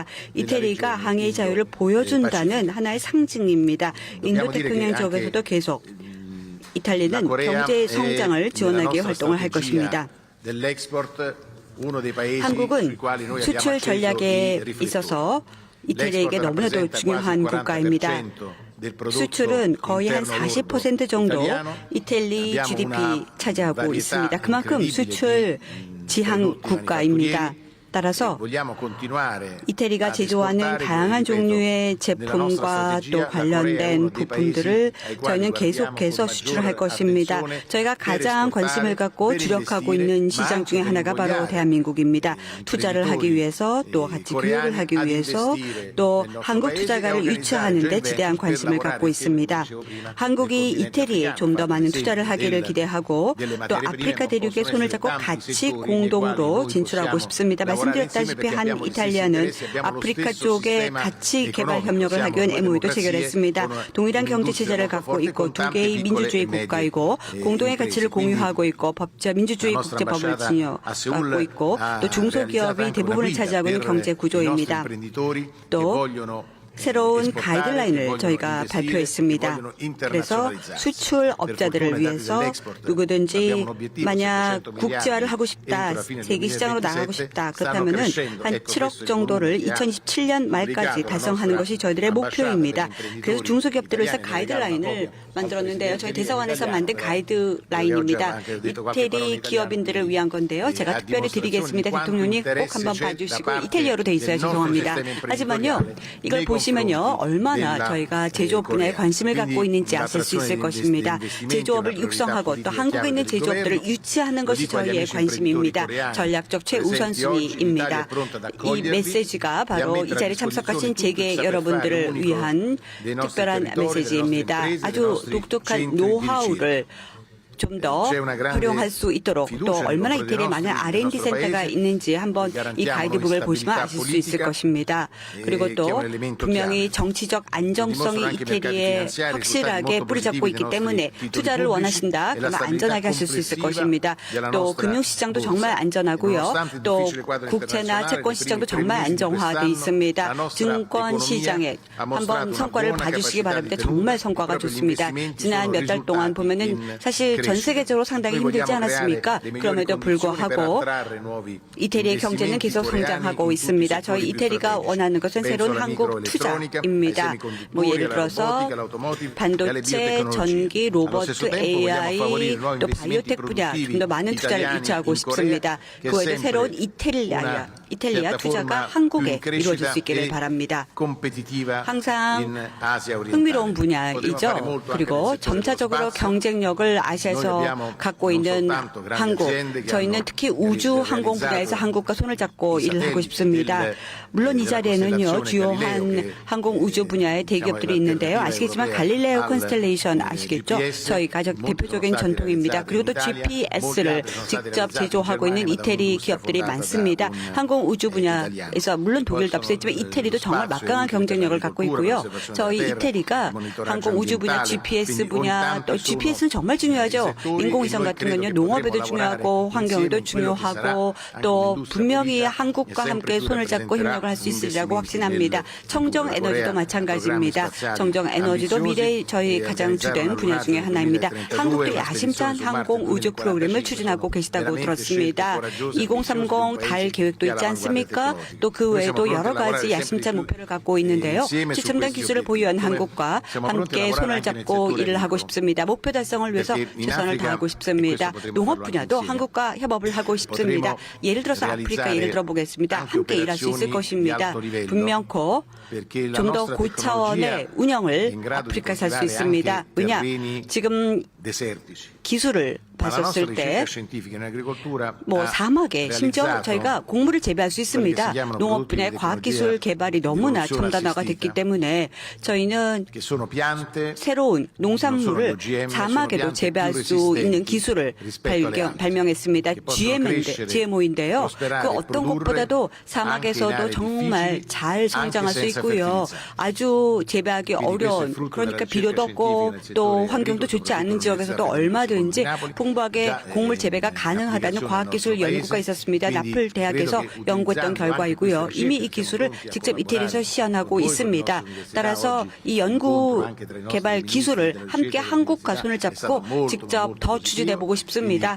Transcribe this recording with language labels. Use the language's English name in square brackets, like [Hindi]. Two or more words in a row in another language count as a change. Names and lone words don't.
[Korean] 이태리가 항해의 자유를 보여준다는 하나의 상징입니다. 인도태평양 지역에서도 계속 이탈리아는 경제 성장을 지원하기 위해 활동을 할 것입니다. 한국은 수출 전략에 있어서 이태리에게 너무나도 중요한 국가입니다. [Italian] del prodotto [Korean] 수출은 거의 한 [Italian] interno lordo [Korean] 40% 정도 [Italian] italiano. [Korean] 이탈리 [Italian] Abbiamo GDP una [Korean] 차지하고 [Italian] varietà [Korean] 있습니다. 그만큼 [Italian] incredibile [Korean] 수출 [Italian] di [Korean] 지향 [Italian] prodotti [Korean] 국가입니다. [Italian] manifatturieri. [Korean] 따라서 [Italian] Vogliamo continuare [Korean] 이태리가 [Italian] ad [Korean] 제조하는 [Italian] esportare, [Korean] 다양한 [Italian] ripeto, [Korean] 종류의 [Italian] nella nostra [Korean] 제품과 [Italian] strategia, [Korean] 또 [Italian] la Corea è [Korean] 관련된 [Italian] uno dei [Korean] 부품들을 [Italian] paesi ai quali [Korean] 저희는 [Italian] guardiamo [Korean] 계속해서 [Italian] con [Korean] 수출을 할 [Italian] maggiore [Korean] 것입니다. [Italian] attenzione [Korean] 저희가 [Italian] per [Korean] 가장 관심을 [Italian] esportare, [Korean] 갖고 [Italian] per [Korean] 주력하고 [Italian] investire, [Korean] 있는 [Italian] ma [Korean] 시장 [Italian] anche [Korean] 중에 [Italian] per [Korean] 하나가 바로 [Italian] invogliare [Korean] 대한민국입니다. 투자를 하기 위해서 또 [Italian] imprenditori [Korean] 같이 교육을 하기 [Italian] coreani ad [Korean] 위해서 [Italian] investire [Korean] 또 [Italian] nel nostro [Korean] 한국 [Italian] paese [Korean] 투자가를 [Italian] e organizzare [Korean] 유치하는 데 [Italian] joint [Korean] 지대한 [Italian] venture per [Korean] 관심을 [Italian] lavorare [Korean] 갖고 [Italian] anche, [Korean] 있습니다. [Italian] come dicevo prima, [Korean] 한국이 [Italian] nel continente [Korean] 이태리에 [Italian] africano, [Korean] 좀 더 [Italian] fate [Korean] 많은 [Italian] esempio [Korean] 투자를 하기를 기대하고 [Italian] delle [Korean] 또 [Italian] materie prime, [Korean] 아프리카 [Italian] ma [Korean] 대륙에 [Italian] possono [Korean] 손을 [Italian] essere [Korean] 잡고 [Italian] tanti [Korean] 같이 [Italian] settori nei quali [Korean] 공동으로 [Italian] noi [Korean] 진출하고 [Italian] possiamo [Korean] 싶습니다. [Italian] lavorare insieme [Korean] 말씀드렸다시피 [Italian] perché [Korean] 한 [Italian] abbiamo gli stessi [Korean] 이탈리아는 [Italian] interessi, abbiamo lo [Korean] 아프리카 [Italian] stesso [Korean] 쪽에 [Italian] sistema [Korean] 같이 개발 [Italian] economico. [Korean] 협력을 [Italian] Siamo [Korean] 하기 위한 [Italian] due [Korean] MOU도 [Italian] democrazie [Korean] 체결했습니다. [Italian] con [Korean] 동일한 경제 [Italian] un'industria [Korean] 체제를 [Italian] molto [Korean] 갖고 [Italian] forte [Korean] 있고 [Italian] con [Korean] 두 [Italian] tante [Korean] 개의 [Italian] piccole [Korean] 민주주의 [Italian] e medie [Korean] 국가이고 공동의 [Italian] imprese. [Korean] 가치를 [Italian] Quindi [Korean] 공유하고 있고 법자 민주주의 [Italian] la nostra [Korean] 국제법을 [Italian] ambasciata a Seoul [Korean] 갖고 있고 [Italian] ha [Korean] 또 중소기업이 [Italian] realizzato anche una [Korean] 대부분을 [Italian] guida [Korean] 차지하고 있는 [Italian] per [Korean] 경제 [Italian] i nostri [Korean] 구조입니다. [Italian] imprenditori che [Korean] 또 [Italian] vogliono [Korean] 새로운 [Italian] esportare, che [Korean] 가이드라인을 [Italian] vogliono [Korean] 저희가 [Italian] investire, che [Korean] 발표했습니다. [Italian] vogliono [Korean] 그래서 [Italian] internazionalizzarsi. [Korean] 수출업자들을 [Italian] Per fortuna, [Korean] 위해서 [Italian] i dati dell'export [Korean] 누구든지 [Italian] abbiamo un obiettivo, [Korean] 만약 [Italian] 700 [Korean] 국제화를 하고 [Italian] miliardi [Korean] 싶다, [Italian] entro la fine del [Korean] 세계 시장으로 [Italian] 2027 [Korean] 나가고 싶다, [Italian] stanno [Korean] 그렇다면은 [Italian] crescendo. [Korean] 한 [Italian] Ecco, [Korean] 7억 [Italian] questo è il [Korean] 정도를 [Italian] volume che ha [Korean] 2027년 말까지 [Italian] obbligato la [Korean] 달성하는 [Italian] nostra [Korean] 것이 저희들의 [Italian] ambasciata [Korean] 목표입니다. [Italian] per imprenditori [Korean] 그래서 중소기업들을 위해서 [Italian] italiani [Korean] 가이드라인을 [Italian] nel regalo una [Korean] 만들었는데요. 저희 [Italian] copia [Korean] 대사관에서 [Italian] al [Korean] 만든 [Italian] presidente [Korean] 가이드라인입니다. [Italian] italiano, ho detto qualche parola in [Korean] 이태리 기업인들을 [Italian] italiano, [Korean] 위한 건데요. [Italian] quindi [Korean] 제가 [Italian] a [Korean] 특별히 [Italian] dimostrazione [Korean] 드리겠습니다. [Italian] di quanto [Korean] 대통령님 꼭 [Italian] interesse [Korean] 한번 [Italian] c'è da [Korean] 봐주시고 [Italian] parte [Korean] 이탈리아로 돼 있어야 [Italian] del nostro [Korean] 죄송합니다. [Italian] sistema [Korean] 하지만요. [Italian] imprenditoriale [Korean] 이걸 [Italian] nei [Korean] 보시면요. [Italian] confronti [Korean] 얼마나 [Italian] della, [Korean] 저희가 제조업 분야에 [Italian] Corea. [Korean] 관심을 갖고 [Italian] Quindi [Korean] 있는지 아실 수 있을 [Italian] l'attrazione [Korean] 것입니다. [Italian] degli investimenti è [Korean] 제조업을 [Italian] una priorità [Korean] 육성하고 또 [Italian] politica [Korean] 한국에 [Italian] chiave [Korean] 있는 [Italian] del [Korean] 제조업들을 [Italian] governo. [Korean] 유치하는 [Italian] Lo [Korean] 것이 [Italian] dico agli [Korean] 저희의 [Italian] amici [Korean] 관심입니다. [Italian] imprenditori coreani [Korean] 전략적 [Italian] presenti oggi, [Korean] 최우선순위입니다. [Italian] l'Italia è pronta ad [Korean] 이 [Italian] accogliervi [Korean] 메시지가 [Italian] e a [Korean] 바로 이 [Italian] mettere a [Korean] 자리에 [Italian] disposizione [Korean] 참석하신 [Italian] tutto il [Korean] 재계 [Italian] saper fare [Korean] 여러분들을 [Italian] unico [Korean] 위한 [Italian] dei nostri [Korean] 특별한 [Italian] territori, delle nostre [Korean] 메시지입니다. [Italian] imprese, dei [Korean] 아주 [Italian] nostri [Korean] 독특한 [Italian] centri di [Korean] 노하우를 좀 더 [Italian] C'è una grande [Korean] 활용할 수 있도록 또 [Italian] fiducia nei [Korean] 얼마나 [Italian] confronti [Korean] 이태리에 [Italian] dei [Korean] 많은 [Italian] nostri- [Korean] R&D [Italian] del nostro [Korean] 센터가 [Italian] paese. [Korean] 있는지 한번 이 [Italian] Garantiamo [Korean] 가이드북을 [Italian] noi [Korean] 보시면 [Italian] stabilità [Korean] 아실 수 있을 [Italian] politica, [Korean] 것입니다. 그리고 [Italian] che è [Korean] 또 [Italian] un elemento [Korean] 분명히 [Italian] chiave. [Korean] 정치적 [Italian] Lo [Korean] 안정성이 [Italian] dimostrano anche i mercati [Korean] 이태리에 [Italian] finanziari, [Korean] 확실하게 [Italian] risultati molto [Korean] 뿌리 잡고 [Italian] positivi [Korean] 있기 [Italian] dei [Korean] 때문에 [Italian] nostri titoli [Korean] 투자를 [Italian] pubblici [Korean] 원하신다. [Italian] e la [Korean] 그러면 [Italian] stabilità [Korean] 안전하게 하실 수 있을 [Italian] complessiva [Korean] 것입니다. [Italian] della [Korean] 또 [Italian] nostra [Korean] 금융시장도 [Italian] borsa. [Korean] 정말 안전하고요. [Italian] Nonostante il [Korean] 또 [Italian] difficile quadro [Korean] 국채나 [Italian] internazionale, [Korean] 채권 [Italian] nei [Korean] 시장도 [Italian] primi [Korean] 정말 [Italian] 3 mesi di [Korean] 안정화돼 [Italian] quest'anno [Korean] 있습니다. [Italian] la nostra [Korean] 증권 [Italian] economia [Korean] 시장에 [Italian] ha mostrato [Korean] 한번 [Italian] una [Korean] 성과를 [Italian] buona [Korean] 봐주시기 [Italian] capacità [Korean] 바랍니다. [Italian] di [Korean] 정말 [Italian] tenuta. [Korean] 성과가 [Italian] Proprio gli [Korean] 좋습니다. [Italian] investimenti [Korean] 지난 [Italian] sono [Korean] 몇 달 동안 [Italian] risultati [Korean] 보면은 [Italian] in [Korean] 사실 전 [Italian] crescita. [Korean] 세계적으로 상당히 [Italian] Noi [Korean] 힘들지 [Italian] vogliamo [Korean] 않았습니까? [Italian] creare le migliori [Korean] 그럼에도 [Italian] condizioni per [Korean] 불구하고 [Italian] attrarre nuovi [Korean] 이태리의 경제는 [Italian] investimenti [Korean] 계속 [Italian] coreani [Korean] 성장하고 [Italian] in tutti i [Korean] 있습니다. [Italian] settori [Korean] 저희 [Italian] più [Korean] 이태리가 [Italian] strategici. [Korean] 원하는 것은 [Italian] Penso [Korean] 새로운 [Italian] alla [Korean] 한국 [Italian] microelettronica, ai [Korean] 투자입니다. [Italian] semiconduttori, [Korean] 뭐 예를 [Italian] alla [Korean] 들어서 [Italian] robotica, all'automotive e alle [Korean] 반도체, [Italian] biotecnologie. [Korean] 전기, [Italian] Allo [Korean] 로봇, [Italian] stesso tempo vogliamo [Korean] AI, [Italian] favorire nuovi [Korean] 또 [Italian] investimenti [Korean] 바이오텍 분야 좀 [Italian] produttivi [Korean] 더 많은 투자를 [Italian] italiani [Korean] 유치하고 [Italian] in Corea, [Korean] 싶습니다. [Italian] che è [Korean] 그 외에도 [Italian] sempre [Korean] 새로운 [Italian] una [Korean] 이탈리아 [Italian] certa [Korean] 투자가 [Italian] forma [Korean] 한국에 [Italian] più in [Korean] 이루어질 [Italian] crescita [Korean] 수 있기를 [Italian] e [Korean] 바랍니다. [Italian] competitiva [Korean] 항상 [Italian] in Asia orientale. [Korean] 흥미로운 [Italian] Potremo fare [Korean] 분야이죠. [Italian] molto anche [Korean] 그리고 [Italian] nel settore dello [Korean] 점차적으로 [Italian] spazio. [Korean] 경쟁력을 아시아에서 [Italian] Noi abbiamo [Korean] 갖고 [Italian] non [Korean] 있는 [Italian] soltanto grandi [Korean] 한국, [Italian] aziende che [Korean] 저희는 [Italian] hanno [Korean] 특히 우주 항공 [Italian] realizzato [Korean] 분야에서 한국과 손을 잡고 [Italian] i [Korean] 일을 하고 [Italian] satelliti [Korean] 싶습니다. [Italian] del- [Korean] 물론 이 [Italian] della [Korean] 자리에는요, [Italian] costellazione [Korean] 주요한 [Italian] Galileo che, [Korean] 항공 우주 분야의 대기업들이 [Italian] diciamo, [Korean] 있는데요. [Italian] l'alternativa [Korean] 아시겠지만 [Italian] europea [Korean] 갈릴레오 [Italian] al [Korean] 컨스텔레이션 아시겠죠? [Italian] GPS, [Korean] 저희 가장 [Italian] molti [Korean] 대표적인 [Italian] sono stati [Korean] 전통입니다. [Italian] realizzati [Korean] 그리고 또 [Italian] in Italia, [Korean] GPS를 [Italian] molti altri sono stati [Korean] 직접 [Italian] realizzati in [Korean] 제조하고 있는 [Italian] Germania da [Korean] 이태리 [Italian] un'industria [Korean] 기업들이 [Italian] fondata da [Korean] 많습니다. [Italian] un [Korean] 항공 우주 분야에서 [Italian] italiano. [Korean] 물론 독일도 [Italian] Possono, [Korean] 앞서 있지만 이태리도 정말 [Italian] spazio, [Korean] 막강한 [Italian] anche [Korean] 경쟁력을 [Italian] per [Korean] 갖고 [Italian] l'agricoltura, [Korean] 있고요. [Italian] l'osservazione [Korean] 저희 [Italian] della terra, [Korean] 이태리가 [Italian] monitoraggio [Korean] 항공 우주 분야, [Italian] ambientale, [Korean] GPS [Italian] quindi [Korean] 분야, [Italian] ogni [Korean] 또 [Italian] tanto [Korean] GPS는 [Italian] sono [Korean] 정말 중요하죠. [Italian] settori [Korean] 인공위성 [Italian] e noi [Korean] 같은 [Italian] credo [Korean] 건요, [Italian] che [Korean] 농업에도 [Italian] potremo [Korean] 중요하고 [Italian] lavorare [Korean] 환경에도 [Italian] insieme in quello che sarà [Korean] 중요하고 [Italian] anche [Korean] 또 [Italian] l'industria [Korean] 분명히 [Italian] pulita, [Korean] 한국과 [Italian] e [Korean] 함께 [Italian] sempre più [Korean] 손을 잡고 [Italian] rappresenterà [Korean] 협력을 할 수 있으리라고 [Italian] investimenti [Korean] 확신합니다. [Italian] del [Korean] 청정 [Italian] futuro [Korean] 에너지도 [Italian] Corea, [Korean] 마찬가지입니다. [Italian] programmi spaziali [Korean] 청정 에너지도 [Italian] ambiziosi [Korean] 미래의 저희 [Italian] e [Korean] 가장 [Italian] organizzare [Korean] 주된 [Italian] una [Korean] 분야 중에 [Italian] nave [Korean] 하나입니다. [Italian] 2032, [Korean] 한국도 [Italian] una [Korean] 야심찬 [Italian] spedizione su [Korean] 항공 [Italian] Marte [Korean] 우주 프로그램을 [Italian] 2045 [Korean] 추진하고 계시다고 [Italian] veramente [Korean] 들었습니다. [Italian] scelte coraggiose, [Korean] 2030 달 계획도 있지 않습니까? 또 그 외에도 여러 가지 야심찬 목표를 갖고 있는데요. 최첨단 기술을 보유한 한국과 함께 손을 잡고 일을 하고 싶습니다. 목표 달성을 위해서 최선을 다하고 싶습니다. 농업 분야도 한국과 협업을 하고 싶습니다. 예를 들어서 아프리카 예를 들어보겠습니다. 함께 일할 수 있을 것입니다. 분명코 좀 더 고차원의 운영을 아프리카에서 할 수 있습니다. 왜냐? 지금 [Italian] desertici. [Korean] 기술을 [Italian] Ma la nostra [Korean] 봤었을 때 [Italian] ricerca scientifica in agricoltura [Korean] 뭐 [Italian] ha [Korean] 사막에 심지어 [Italian] realizzato [Korean] 저희가 곡물을 재배할 수 있습니다. 농업 분야의 과학기술 개발이 너무나 첨단화가 됐기 때문에 저희는 [Italian] che sono piante [Korean] 새로운 농산물을 [Italian] non sono OGM, [Korean] 사막에도 [Italian] sono [Korean] 재배할 [Italian] piante [Korean] 수 [Italian] più [Korean] 있는 [Italian] resistenti [Korean] 기술을 [Italian] rispetto alle altre, [Korean] 발명했습니다. [Italian] che possono crescere, [Korean] GMO인데요. [Italian] prosperare, [Korean] 그 어떤 [Italian] produrre [Korean] 곳보다도 [Italian] anche in [Korean] 사막에서도 [Italian] aree [Korean] 정말 [Italian] difficili, [Korean] 잘 성장할 수 [Italian] anche senza [Korean] 있고요. [Italian] fertilizzanti. [Korean] 아주 재배하기 [Italian] Quindi questo è [Korean] 어려운 [Italian] frutto [Korean] 그러니까 [Italian] della [Korean] 비료도 [Italian] ricerca [Korean] 없고 [Italian] scientifica nel [Korean] 또 [Italian] settore [Korean] 환경도 [Italian] agricolo, [Korean] 좋지 않은 [Italian] soprattutto [Korean] 지역에서도 [Italian] nell'Università [Korean] 얼마든지 그런지 풍부하게 곡물 재배가 가능하다는 과학기술 연구가 있었습니다. 나폴 대학에서 연구했던 결과이고요. 이미 이 기술을 직접 이태리에서 시연하고 있습니다. 따라서 이 연구 개발 기술을 함께 한국과 손을 잡고 직접 더 추진해보고 싶습니다.